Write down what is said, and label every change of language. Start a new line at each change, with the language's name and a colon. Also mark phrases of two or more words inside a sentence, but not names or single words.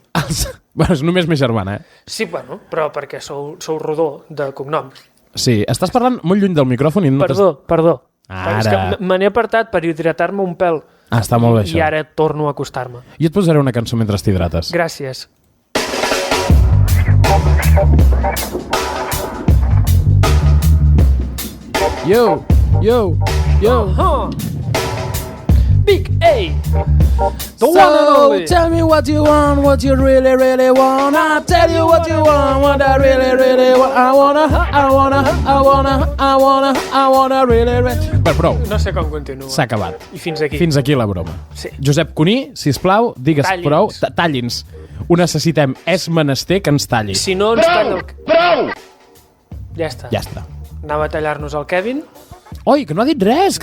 Catalan: Bueno, és només ma germana, Sí, bueno, però perquè sou Rodó de cognom. Sí, estàs parlant molt lluny del micròfon i no Perdó. Ara. És que me n'he apartat per hidratar-me un pèl. Està molt bé, això. I ara torno a acostar-me. Jo et posaré una cançó mentre t'hidrates. Gràcies.
English: Yo! Big A! The one and only! Tell me what you want, what you really, really want. I'll tell you what you want, what I really, really want. I wanna really...
Catalan: Però prou. No sé com continua. S'ha acabat. I fins aquí. Fins aquí la broma. Sí. Josep Cuní, sisplau, digues Talli'ns. prou. Talli'ns. Ho necessitem. És menester que ens talli. Si no ens talla el... Prou! Ja està. Ja està. Anava a tallar-nos el Kevin. Oi, que no ha dit res.